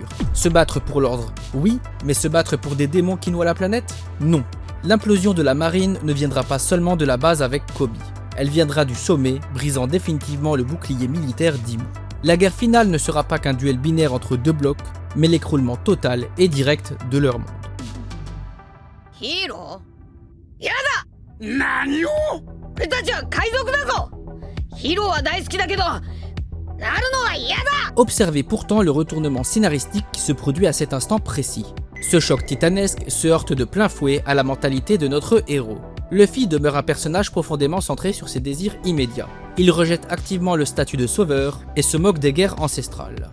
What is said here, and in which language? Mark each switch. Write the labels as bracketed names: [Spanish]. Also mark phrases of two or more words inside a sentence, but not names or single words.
[French] Se battre pour l'ordre, oui, mais se battre pour des démons qui noient la planète? Non. L'implosion de la marine ne viendra pas seulement de la base avec Koby. elle viendra du sommet, brisant définitivement le bouclier militaire d'Imu. La guerre finale ne sera pas qu'un duel binaire entre deux blocs, mais l'écroulement total et direct de leur monde. [Japanese] ヒーローやだ何を俺たちは海賊だぞヒーローは大好きだけどなるのは嫌だ [French] Observez pourtant le retournement scénaristique qui se produit à cet instant précis. Ce choc titanesque se heurte de plein fouet à la mentalité de notre héros. Luffy demeure un personnage profondément centré sur ses désirs immédiats. Il rejette activement le statut de sauveur et se moque des guerres ancestrales.